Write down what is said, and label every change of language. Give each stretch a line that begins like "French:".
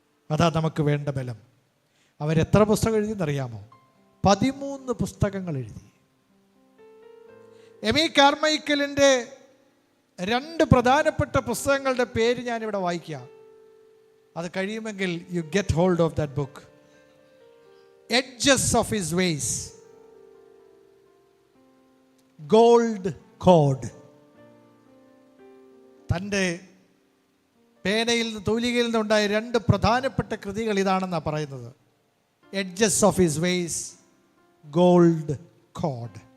Malayalam: അതാ നമുക്ക് വേണ്ട ബലം. അവരെത്ര പുസ്തകം എഴുതിയെന്നറിയാമോ? 13 പുസ്തകങ്ങൾ എഴുതി. എമി കാർമൈക്കലിൻ്റെ 2 പ്രധാനപ്പെട്ട പുസ്തകങ്ങളുടെ പേര് ഞാനിവിടെ വായിക്കാം. അത് കഴിയുമെങ്കിൽ
English: You get hold of that book. Edges of his ways, Gold Cord.
Malayalam: തൻ്റെ പേനയിൽ നിന്ന്, തൂലികയിൽ നിന്നുണ്ടായ 2 പ്രധാനപ്പെട്ട കൃതികൾ ഇതാണെന്നാണ് പറയുന്നത്.
English: Edges of his ways, Gold Cord.